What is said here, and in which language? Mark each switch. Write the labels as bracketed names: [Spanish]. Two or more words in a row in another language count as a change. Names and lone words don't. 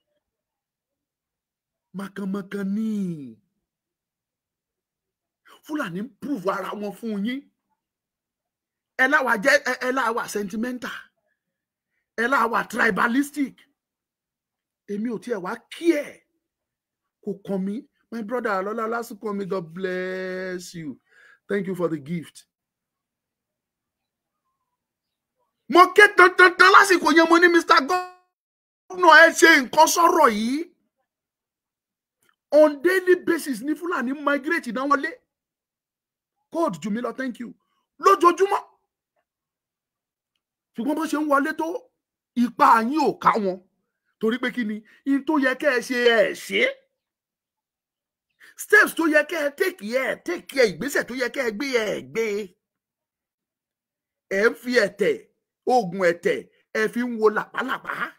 [Yoruba] Mọ̀kànmọ̀kàn ni. Fúlàní ń prove ara wọn fún yín. Ẹ láwa sentimental. Ẹ láwa tribalistic. Èmi ò tiẹ̀ wá kí ẹ̀. Kò kàn mí. [English] My brother Alola Lasukomi, God bless you. Thank you for the gift. [Yoruba] Mo ké dandan lásìkò yẹn mo ní Mr. Governor ẹ ṣe nǹkan sọ̀rọ̀ yìí. [English] On daily basis [Yoruba] ní Fúlàní migrate náà wọlé. [English] Code Jumilo, thank you. [Yoruba] Lójoojúmọ́. Ṣùgbọ́n bó ṣe ń wọlé tó ipa yín ò ká wọn. Torí pé kí ni in tó yẹ kẹ́ ẹ ṣe ẹ ṣe. Steps tó yẹ kẹ́ ẹ [English] take care [Yoruba] ìgbésẹ̀ tó yẹ kẹ́ ẹ gbé ẹ gbé. Ẹ ń fi ẹ̀tẹ̀ oògùn ẹ̀tẹ̀ ẹ fi ń wo làpálàpá.